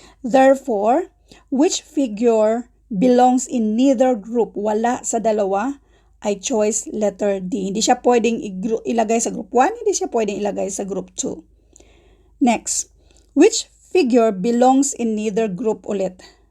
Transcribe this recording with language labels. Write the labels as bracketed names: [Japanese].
[English] Therefore, which figure belongs in neither group? [Filipino] Wala sa dalawa. Ay choice letter D. Hindi siya pwedeng ilagay sa group 1, hindi siya pwedeng ilagay sa group 2. [English] Next, which figure belongs in neither group ulit?